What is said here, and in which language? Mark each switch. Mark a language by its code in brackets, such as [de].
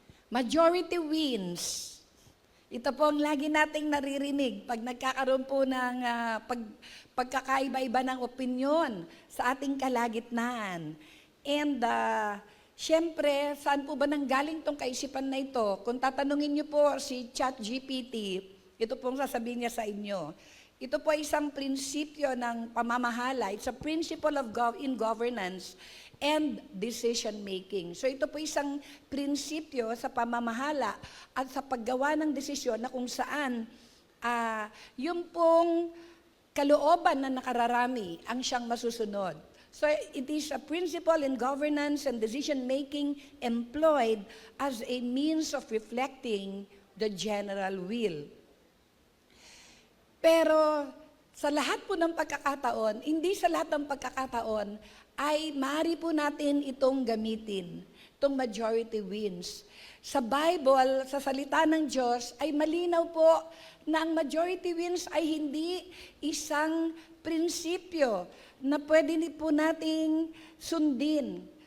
[en] Majority wins. [tl] Ito po ang lagi nating naririnig pag nagkakaroon po ng pagkakaiba-iba ng opinyon sa ating kalagitnaan. And syempre, saan po ba nanggaling tong kaisipan na ito? Kung tatanungin niyo po si ChatGPT, ito pong sasabihin niya sa inyo. Ito po ay isang prinsipyo ng pamamahala. [en] It's a principle of in governance and decision-making. [tl] So ito po isang prinsipyo sa pamamahala at sa paggawa ng desisyon na kung saan yung pong kalooban na nakararami ang siyang masusunod. [en] So it is a principle in governance and decision-making employed as a means of reflecting the general will. [tl] Pero sa lahat po ng pagkakataon, hindi sa lahat ng pagkakataon, ay maaari po natin itong gamitin, itong majority wins. Sa Bible, sa salita ng Diyos, ay malinaw po na ang majority wins ay hindi isang prinsipyo na pwede po nating sundin.